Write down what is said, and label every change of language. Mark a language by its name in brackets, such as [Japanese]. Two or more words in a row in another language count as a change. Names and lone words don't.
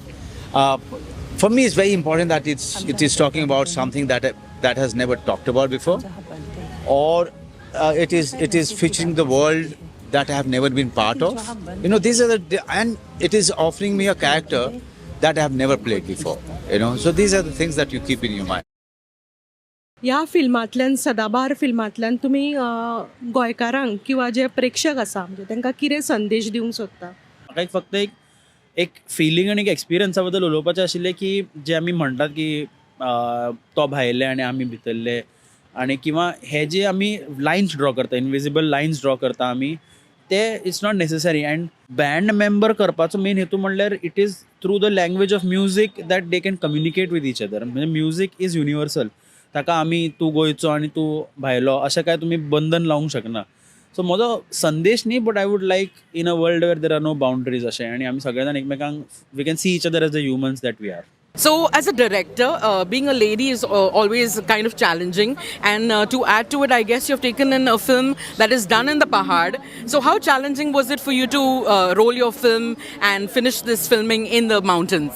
[English] For me, it's very important that it is talking about something that has never talked about before, or it is featuring the world that I have never been part of. And it is offering me a character that I have never played before. So these are the things that you keep in your mind. [Konkani] ह्या फिल्मांतल्यान सदाबार फिल्मांतल्यान तुमी गोंयकारांक किंवा जे प्रेक्षक आसा म्हणजे तांकां कितें संदेश दिवंक सोदता? म्हाका फक्त एक फिलींग आनी एक एक्सपिरियन्सा बद्दल उलोवपाचें आशिल्लें की जे आमी म्हणटात की तो भायले आनी आमी भितरले आणि किंवा हे जे आम्ही [English] lines draw करता invisible lines draw [Konkani] करता आम्ही ते [English] it's not necessary and band member [Konkani] करपाचो मेन हेतू म्हणल्यार [English] it is through the language of music that they can communicate with each other म्हणजे music is universal [Konkani] ताका आमी तूं गोंयचो आनी तूं भायलो अशें काय तुमी बंधन लावंक शकना सो म्हजो संदेश न्ही [English] but I would like in a world where there are no boundaries [Konkani] अशें आनी आमी सगळे जाण एकमेकांक [English] we can see each other as the humans that we are. So, as a director, being a lady is always kind of challenging. And to add to it, I guess you've taken in a film that is done in the Pahad. So, how challenging was it for you to roll your film and finish this filming in the mountains?